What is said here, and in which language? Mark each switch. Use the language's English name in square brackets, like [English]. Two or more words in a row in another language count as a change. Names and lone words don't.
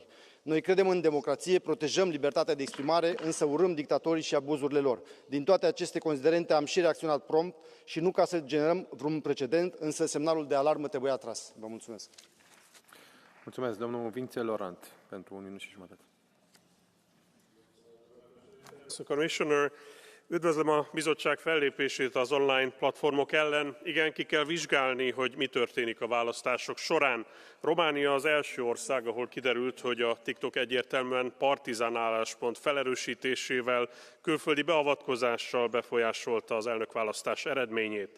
[Romanian] Noi credem în democrație, protejăm libertatea de exprimare, însă urâm dictatorii și abuzurile lor. Din toate aceste considerente am și reacționat prompt și nu ca să generăm vreun precedent, însă semnalul de alarmă trebuie atras. Vă mulțumesc. Mulțumesc, domnul Vince Laurent, pentru un minut și jumătate. [English] Mr. Commissioner, [Hungarian] üdvözlöm a bizottság fellépését az online platformok ellen. Igen, ki kell vizsgálni, hogy mi történik a választások során. Románia az első ország, ahol kiderült, hogy a TikTok egyértelműen partizán álláspont felerősítésével, külföldi beavatkozással befolyásolta az elnökválasztás eredményét.